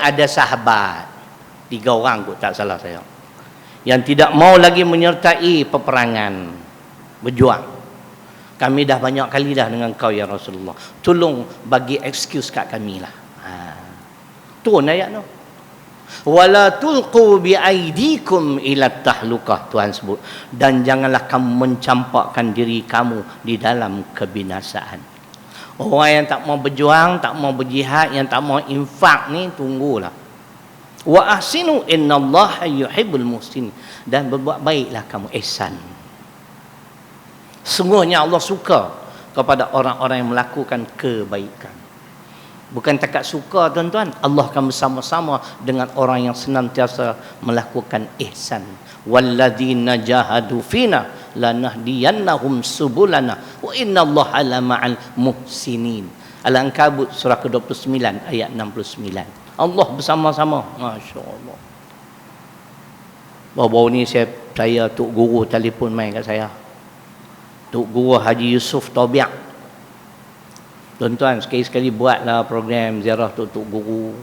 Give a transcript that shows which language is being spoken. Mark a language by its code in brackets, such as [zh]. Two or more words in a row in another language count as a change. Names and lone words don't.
[ms] Ada sahabat 3 orang kot, tak salah saya, yang tidak mau lagi menyertai peperangan, berjuang. Kami dah banyak kali dah dengan kau [ar] يا رسول الله, [ms] tolong bagi excuse kat kami lah. Turun ayat tu. [ar] ولا تلقوا بأيديكم إلى التهلكة, [ms] Tuhan sebut, dan janganlah kamu mencampakkan diri kamu di dalam kebinasaan. Orang yang tak mau berjuang, tak mau berjihad, yang tak mau infak ni, tunggulah. [ar] وأحسنوا إن الله يحب المحسنين, [ms] dan berbuat baiklah kamu, ihsan. Sungguhnya Allah suka kepada orang-orang yang melakukan kebaikan. Bukan takat suka, tuan-tuan, Allah akan bersama-sama dengan orang yang senantiasa melakukan ihsan. [ar] والذين جاهدوا فينا لنهدينهم سبلنا وإن الله على مع المحسنين. [ms] Al-Ankabut surah ke-29 ayat 69. Allah bersama-sama. Masya-Allah. Baru-baru ni saya Tok Guru telefon main kat saya. Tok Guru Haji Yusuf Tobiak. Tuan-tuan, sekali-sekali buatlah program ziarah Tok Guru.